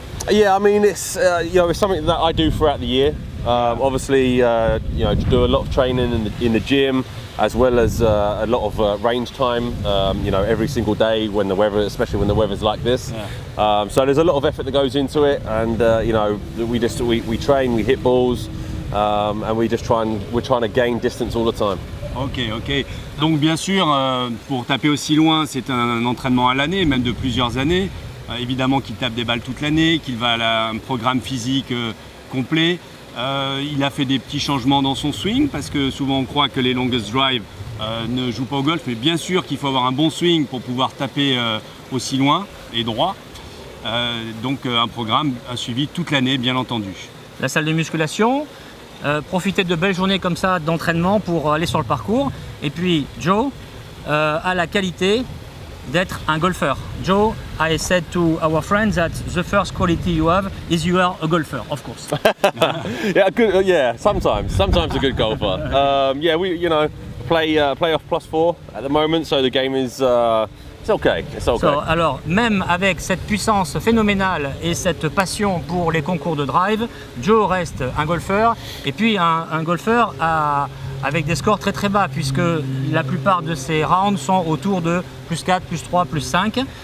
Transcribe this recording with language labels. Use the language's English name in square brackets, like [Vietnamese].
[English] Yeah, I mean it's it's something that I do throughout the year. Obviously, do a lot of training in the gym, as well as a lot of range time. Every single day when the weather, especially when the weather's like this. Yeah. So there's a lot of effort that goes into it, and we train, we hit balls, and we're trying to gain distance all the time. Ok. [French] Donc bien sûr, pour taper aussi loin, c'est un entraînement à l'année, même de plusieurs années. Évidemment qu'il tape des balles toute l'année, qu'il va à un programme physique complet. Il a fait des petits changements dans son swing parce que souvent on croit que les longest drive ne jouent pas au golf, mais bien sûr qu'il faut avoir un bon swing pour pouvoir taper aussi loin et droit. Donc un programme à suivi toute l'année, bien entendu. la salle de musculation, profiter de belles journées comme ça d'entraînement pour aller sur le parcours. Et puis Joe a la qualité d'être un golfeur. [English] Joe, I said to our friends that the first quality you have is you are a golfer, of course. Sometimes a good golfer. We play off +4 at the moment, so the game is it's okay. [French] Alors, même avec cette puissance phénoménale et cette passion pour les concours de drive, Joe reste un golfeur, et puis un golfeur avec des scores très très bas, puisque la plupart de ses rounds sont autour de +4, +3, +5.